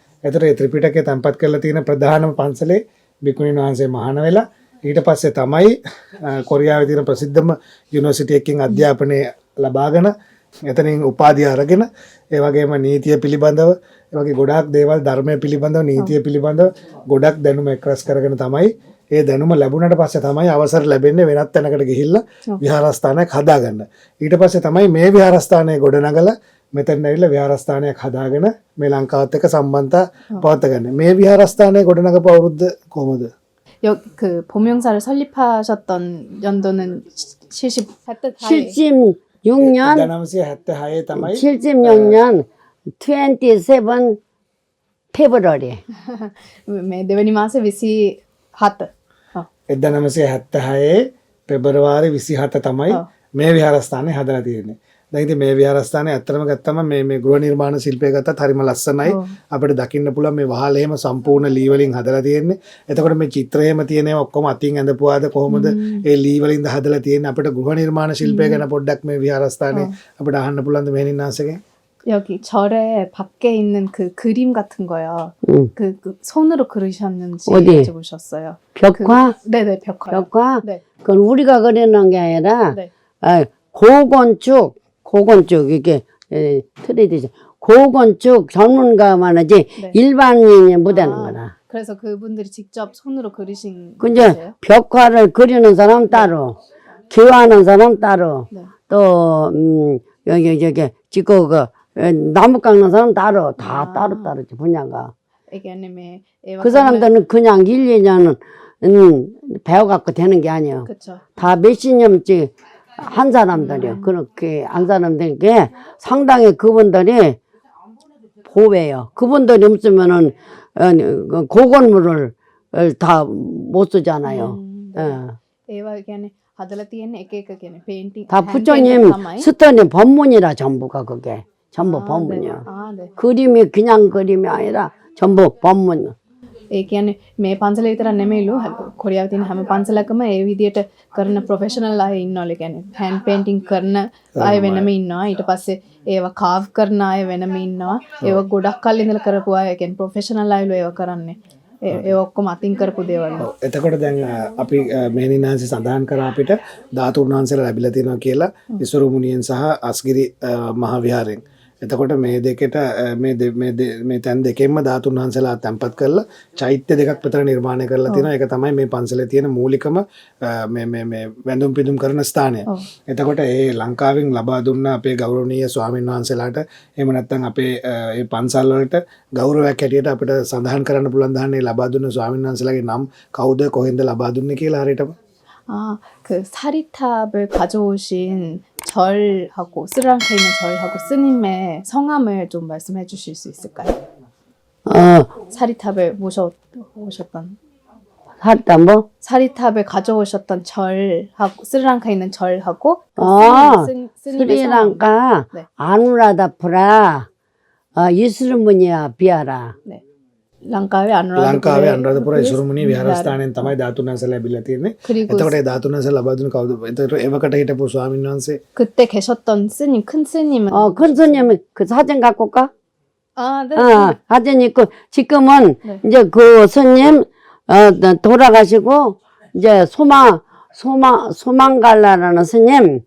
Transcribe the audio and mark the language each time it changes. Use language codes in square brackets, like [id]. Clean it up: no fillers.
[si] එතකොට ඒ ත්‍රිපිටකය තැන්පත් කරලා තියෙන ප්‍රධානම පන්සලේ බික්කුණීන් වහන්සේ මහාන වෙලා ඊට පස්සේ තමයි කොරියාවේ තියෙන ප්‍රසිද්ධම යුනිවර්සිටි එකකින් අධ්‍යාපනය ලබාගෙන එතනින් උපාධිය අරගෙන ඒ වගේම නීතිය පිළිබඳව ඒ වගේ ගොඩාක් දේවල් ධර්මය පිළිබඳව නීතිය පිළිබඳව ගොඩක් දැනුම එක්රැස් කරගෙන තමයි ඒ දැනුම ලැබුණට පස්සේ තමයි අවසර ලැබෙන්නේ වෙනත් තැනකට ගිහිල්ලා විහාරස්ථානයක් හදාගන්න. ඊට පස්සේ තමයි මේ විහාරස්ථානය ගොඩනගලා මෙතන ඇවිල්ලා විහාරස්ථානයක් හදාගෙන මේ ලංකාවත් එක්ක සම්බන්ධතා පවත්වාගන්නේ. මේ විහාරස්ථානය ගොඩනගපු අවුරුද්ද කොහොමද? [ko] 그 보명사를 설립하셨던 연도는 76년 [si] 1976 තමයි [ko] 76년 27 페브러리. [si] මේ දෙවැනි මාසේ 27. 1976 පෙබරවාරි 27 තමයි මේ විහාරස්ථානය හදලා තියෙන්නේ. දැන් ඉතින් මේ විහාරස්ථානය ඇත්තටම ගත්තම මේ ගෘහ නිර්මාණ ශිල්පය ගත්තත් හරිම ලස්සනයි. අපිට දකින්න පුළුවන් මේ වහල එහෙම සම්පූර්ණ ලී වලින් හදලා තියෙන්නේ. එතකොට මේ චිත්‍රයේම තියෙන ඒවා ඔක්කොම අතින් ඇඳපුවාද කොහොමද ඒ ලී වලින්ද හදලා තියෙන්නේ? අපිට ගෘහ නිර්මාණ ශිල්පය ගැන පොඩ්ඩක් මේ විහාරස්ථානයේ අපිට අහන්න පුළුවන්ද මෙහෙණින් ආසගෙන්? [ko] 여기 절에 밖에 있는 그 그림 같은 거요. 그 손으로 그리셨는지 어디? 여쭤보셨어요. 벽화? 네네 벽화요. 벽화? 네. 그건 우리가 그려놓은 게 아니라 네. 고건축 이게 트레디션 고건축 전문가만 하지 네. 일반인이 못하는 거라. 그래서 그분들이 직접 손으로 그리신 근데 거세요? 벽화를 그리는 사람 따로, 기와하는 사람 따로, 네. 또 여기 지금 그 나무 깎는 사람 따로 다 따로지 분야가. 애기님의 그 사람들은 그냥 1, 2년은 배워갖고 되는 게 아니에요. 그렇죠. 다 몇십 년째 한 사람들이요. 그렇게 한 사람들께 상당히 그분들이 보배요. 그분들이 없으면은 고건물을 다 못 쓰잖아요. 네. [si] ඒවා කියන්නේ හදලා තියෙන එක කියන්නේ 페인팅 [ko] 다 부처님 스터님 법문이라 전부가 그게 전부 법문이요. 아, 네. 그림이 그냥 그림이 아니라 전부 법문. [si] ඒ කියන්නේ මේ පන්සල විතරක් නෙමෙයිලු කොරියාවේ තියෙන හැම පන්සලකම ඒ විදියට කරන ප්‍රොෆෙෂනල් අය ඉන්නවලු. කියන්නේ හෑන්ඩ් පේන්ටින් කරන අය වෙනම ඉන්නවා. ඊට පස්සේ ඒවා කාව් කරන අය වෙනම ඉන්නවා. ඒවා ගොඩක් කල් ඉඳලා කරපු අය කියන්නේ ප්‍රොෆෙෂනල් අයලු ඒවා කරන්නේ. ඒ ඔක්කොම අතින් කරපු දේවල්. එතකොට දැන් අපි මෙහෙණින් වහන්සේ සඳහන් කරා අපිට ධාතුන් වහන්සේලා ලැබිලා තියෙනවා කියලා ඉසුරු මුනියෙන් සහ අස්ගිරි මහ විහාරයෙන්. එතකොට මේ දෙකට මේ තැන් දෙකෙන්ම ධාතුන් වහන්සේලා තැන්පත් කරලා චෛත්‍ය දෙකක් විතර නිර්මාණය කරලා තියෙනවා. ඒක තමයි මේ පන්සලේ තියෙන මූලිකම මේ වැඳුම් පිදුම් කරන ස්ථානය. එතකොට ඒ ලංකාවෙන් ලබා දුන්න අපේ ගෞරවනීය ස්වාමීන් වහන්සේලාට එහෙම නැත්නම් අපේ මේ පන්සල් වලට ගෞරවයක් හැටියට අපිට සඳහන් කරන්න පුළුවන් දහන්නේ ලබා දුන්න ස්වාමීන් වහන්සේලාගේ නම් කවුද කොහෙන්ද ලබා දුන්නේ කියලා හරියටම. [ko] 그 사리탑을 가져오신 절하고 스리랑카에 있는 절하고 스님의 성함을 좀 말씀해 주실 수 있을까요? 사리탑을 모셔오셨던 살다 뭐? 사리탑을 가져오셨던 절하고 스리랑카에 있는 절하고 그 스님의 스리랑카 네. 아누라다푸라 이스르무니아 비아라. 네. 랑카වේ [si] ලංකාවේ අනුරාධපුර අනුරාධපුර ඉසුරුමුණි විහාරස්ථානයෙන් තමයි ධාතුන් වහන්සේ ලැබිලා තියෙන්නේ. [ko] 그리고 [si] එතකොට ඒ ධාතුන් වහන්සේ ලබා දුන්නේ කවුද? එතකොට එවකට හිටපු ස්වාමීන් වහන්සේ [ko] 그때 계셨던 스님 큰 스님은 큰 스님은 그 사진 갖고 올까? 네. 사진 있고 지금은 네. 이제 그 스님 돌아가시고 이제 소망갈라라는 스님